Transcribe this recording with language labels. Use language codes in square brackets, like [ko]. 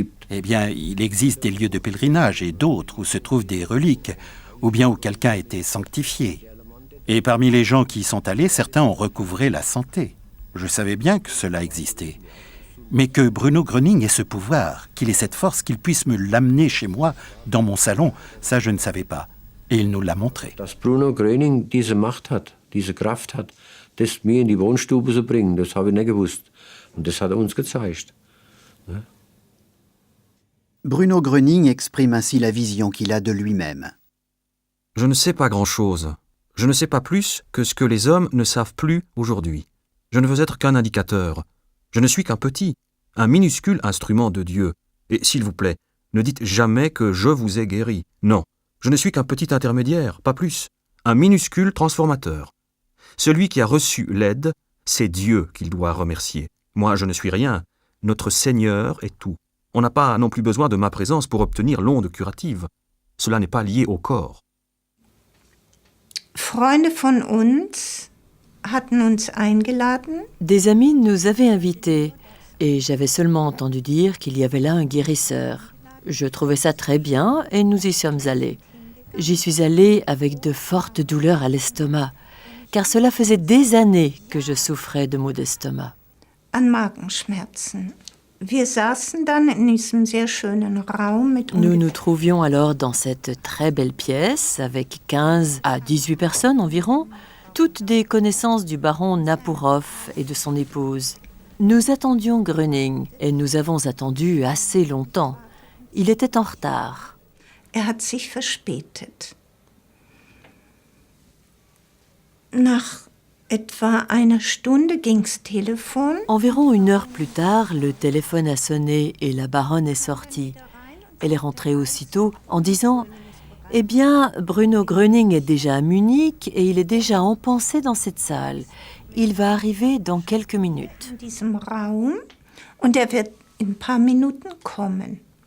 [fr] Eh bien, il existe des lieux de pèlerinage et d'autres où se trouvent des reliques, ou bien où quelqu'un a été sanctifié. Et parmi les gens qui y sont allés, certains ont recouvré la santé. Je savais bien que cela existait. Mais que Bruno Gröning ait ce pouvoir, qu'il ait cette force, qu'il puisse me l'amener chez moi, dans mon salon, ça je ne savais pas. Et il nous l'a montré. [de] Dass Bruno Gröning diese Macht hat, diese Kraft hat, das mir in die Wohnstube zu bringen, das habe ich nicht gewusst. Und das hat uns gezeigt. [fr] Bruno Gröning exprime ainsi la vision qu'il a de lui-même. Je ne sais pas grand-chose. Je ne sais pas plus que ce que les hommes ne savent plus aujourd'hui. Je ne veux être qu'un indicateur. Je ne suis qu'un petit, un minuscule instrument de Dieu. Et s'il vous plaît, ne dites jamais que je vous ai guéri. Non, je ne suis qu'un petit intermédiaire, pas plus. Un minuscule transformateur. Celui qui a reçu l'aide, c'est Dieu qu'il doit remercier. Moi, je ne suis rien. Notre Seigneur est tout. On n'a pas non plus besoin de ma présence pour obtenir l'onde curative. Cela n'est pas lié au corps. [de] Freunde von uns hatten uns eingeladen. [fr] Des amis nous avaient invités et j'avais seulement entendu dire qu'il y avait là un guérisseur. Je trouvais ça très bien et nous y sommes allés. J'y suis allée avec de fortes douleurs à l'estomac, car cela faisait des années que je souffrais de maux d'estomac. [de] An Magenschmerzen. Wir saßen dann in diesem sehr schönen Raum mit [fr] Nous nous trouvions alors dans cette très belle pièce avec 15 à 18 personnes environ, toutes des connaissances du baron Napourov et de son épouse. Nous attendions Gröning et nous avons attendu assez longtemps. Il était en retard. [de] hat sich verspätet. Nach etwa einer Stunde ging's Telefon. [fr] Environ 1 heure plus tard, le téléphone a sonné et la baronne est sortie. Elle est rentrée aussitôt en disant « Eh bien, Bruno Gröning est déjà à Munich et il est déjà empensé dans cette salle. Il va arriver dans quelques minutes. » [de] In diesem Raum und wird in ein paar Minuten kommen.